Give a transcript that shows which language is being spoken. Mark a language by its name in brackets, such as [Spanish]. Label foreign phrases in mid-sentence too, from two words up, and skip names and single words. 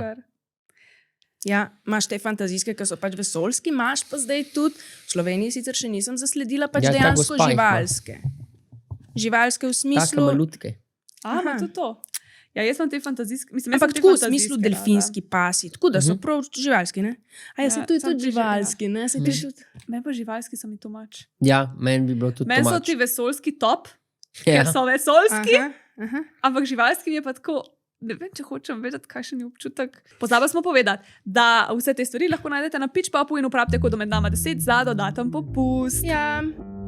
[Slovenian] Ja, imaš te fantazijske, ki so pač vesoljski, imaš pa zdaj tudi, v Sloveniji sicer še nisem zasledila, pač dejansko živalske. Živalske v smislu... Taka malutke. Ma to to. Ja, jaz sem te fantazijske... Ampak tako v smislu delfinski pasi, tako da so prav živalski, ne? A jaz sem tudi živalski, ne? Meni pa živalski so mi [English] too much. [Slovenian] Ja, meni bi bilo tudi [English] too much. [Slovenian] Meni so ti vesoljski top, ker so vesoljski, ampak živalski mi je pa tako... Ne vem, če hočem vedeti, kakšen je občutek. Pozabili smo povedati, da vse te stvari lahko najdete na Pitch Popu in uporabite kodo med nama 10 za dodaten popust. Ja.